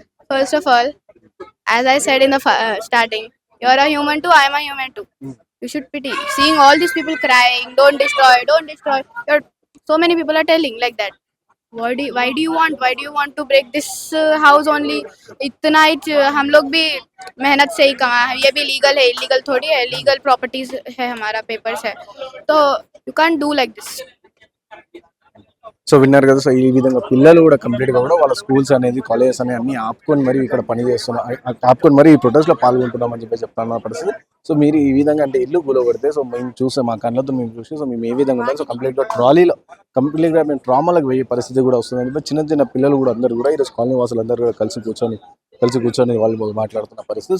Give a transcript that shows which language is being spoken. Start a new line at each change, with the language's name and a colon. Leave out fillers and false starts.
English: First of all, as I said in the starting, you're a human too, I'm a human too. You should pity. Seeing all these people crying, don't destroy, don't destroy. So many people are telling like that. Why do you want to break this house only?
Hindi: इतना ही हम लोग भी मेहनत से ही कमा है, ये भी लीगल है, इलीगल थोड़ी है, लीगल प्रॉपर्टीज है, हमारा पेपर्स है, तो
English: You can't do like this.
Telugu: So విన్నారు కదా. సో ఈ విధంగా పిల్లలు కూడా కంప్లీట్ గా కూడా వాళ్ళ స్కూల్స్ అనేది, కాలేజెస్ అనేవి అన్ని ఆపుకొని మరి ఇక్కడ పని చేస్తున్నాం, ఆపుకొని మరి ఈ ప్రొటెస్ట్ లో పాల్గొంటున్నాం అని చెప్పి చెప్తాను పరిస్థితి. సో మీరు ఈ విధంగా అంటే ఇల్లు కూలగొడితే, సో మేము చూసాం, మా కళ్ళతో మేము చూసి, సో మేము ఏ విధంగా ఉండాలి, సో కంప్లీట్ గా ట్రాలీలో కంప్లీట్ గా మేము ట్రామాలకు పోయే పరిస్థితి కూడా వస్తుంది అని చెప్పి చిన్న చిన్న పిల్లలు కూడా అందరూ కూడా ఈరోజు కాలనీ వాసులు అందరూ కూడా కలిసి కూర్చొని వాళ్ళు మాట్లాడుతున్న పరిస్థితి.